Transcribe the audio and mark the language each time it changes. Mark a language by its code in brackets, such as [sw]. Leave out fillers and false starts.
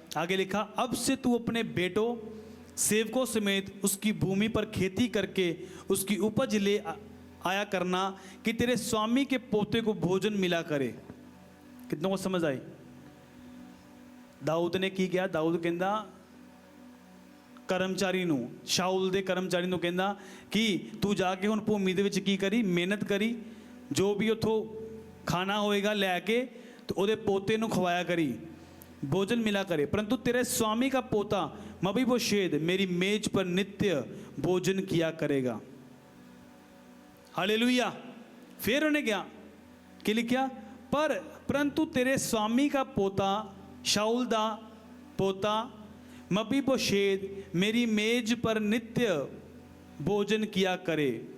[hi] आगे लिखा, अब से तू अपने बेटों सेवकों समेत उसकी भूमि पर खेती करके उसकी उपज ले आया करना, कि तेरे स्वामी के पोते को भोजन मिला करे। कितनों को समझ आई? दाऊद ने की क्या? दाऊद कहता [pa] ਕਰਮਚਾਰੀ ਨੂੰ, ਸ਼ਾਉਲ ਦੇ ਕਰਮਚਾਰੀ ਨੂੰ ਕਹਿੰਦਾ ਕਿ ਤੂੰ ਜਾ ਕੇ ਹੁਣ ਭੂਮੀ ਦੇ ਵਿੱਚ ਕੀ ਕਰੀ, ਮਿਹਨਤ ਕਰੀ, ਜੋ ਵੀ ਉੱਥੋਂ ਖਾਣਾ ਹੋਏਗਾ ਲੈ ਕੇ तो ਉਹਦੇ ਪੋਤੇ ਨੂੰ ਖਵਾਇਆ ਕਰੀ, [hi] भोजन मिला करे, परंतु तेरे स्वामी का पोता मबीबोशेत मेरी मेज पर नित्य भोजन किया करेगा। हालेलुया। फिर उन्हें क्या कि लिखा, परंतु तेरे स्वामी का पोता शाऊल दा पोता मबीबोशेत मेरी मेज पर नित्य भोजन किया करे।